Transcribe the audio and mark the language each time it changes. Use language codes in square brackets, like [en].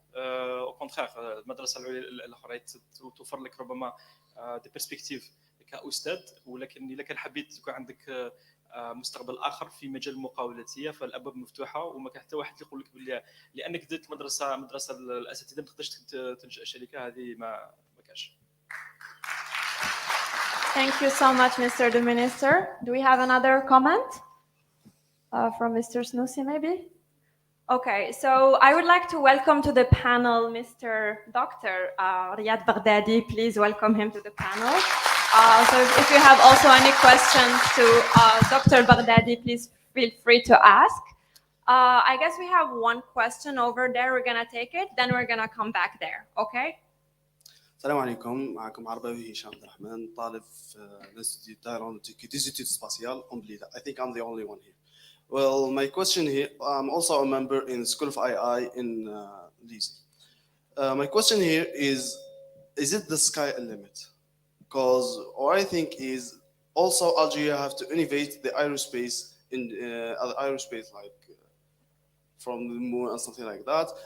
[ar] او كونترير المدرسه العليا الاخرى توفر لك ربما دي بيرسبكتيف كاستاذ، ولكن اذا كان حبيت يكون عندك مستقبل اخر في مجال المقاولاتيه فالابواب مفتوحه، وما كان حتى واحد يقول لك باللي لانك درت مدرسه الاساتذه ما تقدرش تنشئ شركه، هذه ما كاش. [en] Thank you so much, Mr. the Minister. Do we have another comment from Mr. Snoussi, maybe? Okay, so I would like to welcome to the panel Mr. Dr. Riyad Baghdadi. Please welcome him to the panel. So if you have also any questions to Dr. Baghdadi, please feel free to ask. I guess we have one question over there. We're going to take it, then we're going to come back there, okay? [ar] السلام عليكم. معكم عرباوي هشام عبد الرحمن، طالب في الانستيتيوت [fr] d'aéronautique et des études spatiales en Blida. [en] I think I'm the only one here. Well, my question here, I'm also a member in School of II in Lise. My question here is it the sky a limit? Because what I think is also Algeria have to innovate the aerospace in aerospace like from the moon and something like that.